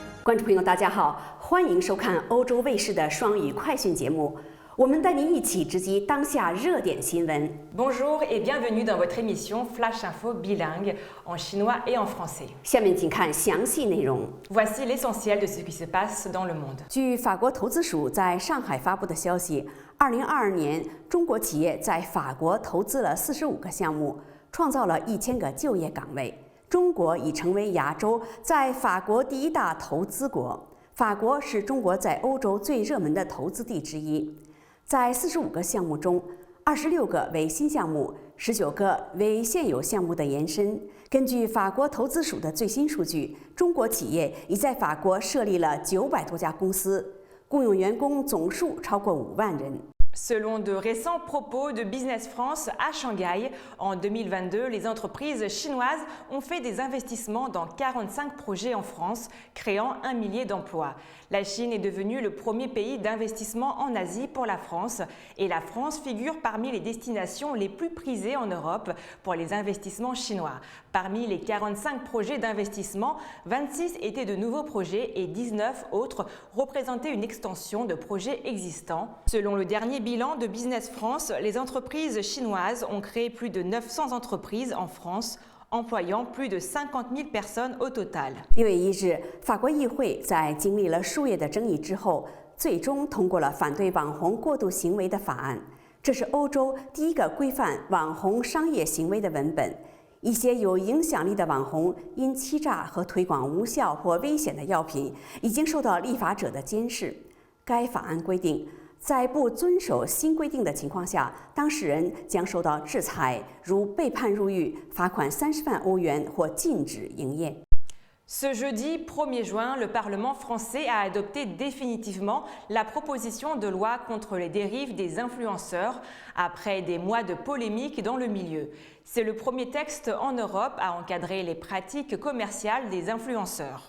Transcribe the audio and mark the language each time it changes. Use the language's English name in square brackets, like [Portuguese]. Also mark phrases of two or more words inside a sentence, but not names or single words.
[Chinese] 观众朋友，大家好，欢迎收看欧洲卫视的双语快讯节目。我们带您一起直击当下热点新闻。 [French] Bonjour et bienvenue dans votre émission Flash Info bilingue en chinois et en français. [Chinese] 下面请看详细内容。 [French] Voici l'essentiel de ce qui se passe dans le monde. [Chinese] 据法国投资署在上海发布的消息，2022年中国企业在法国投资了45个项目，创造了1000个就业岗位。中国已成为亚洲在法国第一大投资国。法国是中国在欧洲最热门的投资地之一。在45个项目中，26个为新项目，19个为现有项目的延伸。根据法国投资署的最新数据，中国企业已在法国设立了900多家公司，雇佣员工总数超过5万人。 [French] Selon de récents propos de Business France à Shanghai, en 2022, les entreprises chinoises ont fait des investissements dans 45 projets en France, créant 1 millier d'emplois. La Chine est devenue le premier pays d'investissement en Asie pour la France et la France figure parmi les destinations les plus prisées en Europe pour les investissements chinois. Parmi les 45 projets d'investissement, 26 étaient de nouveaux projets et 19 autres représentaient une extension de projets existants. Selon le dernier bilan de Business France, les entreprises chinoises ont créé plus de 900 entreprises en France, employant plus de 50 000 personnes au total. [Chinese] 6 月1日，法国议会在经历了数月的争议之后，最终通过了反对网红过度行为的法案。这是欧洲第一个规范网红商业行为的文本。一些有影响力的网红因欺诈和推广无效或危险的药品，已经受到立法者的监视。该法案规定，在不遵守新规定的情况下，当事人将受到制裁，如被判入狱、罚款30万欧元或禁止营业。 [French] Ce jeudi 1er juin, le Parlement français a adopté définitivement la proposition de loi contre les dérives des influenceurs après des mois de polémique dans le milieu. C'est le premier texte en Europe à encadrer les pratiques commerciales des influenceurs.